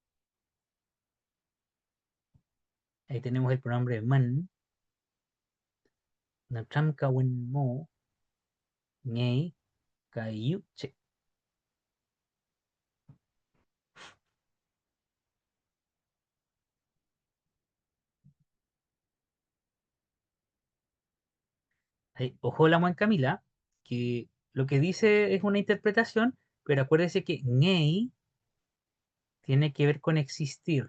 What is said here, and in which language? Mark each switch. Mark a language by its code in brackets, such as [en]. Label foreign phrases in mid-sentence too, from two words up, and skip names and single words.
[es] Ahí tenemos el pronombre man. [arn] No tramkawan mo ngay kayutse. [es] Ahí, ojo la Juan Camila, que lo que dice es una interpretación, pero acuérdese que ngay tiene que ver con existir.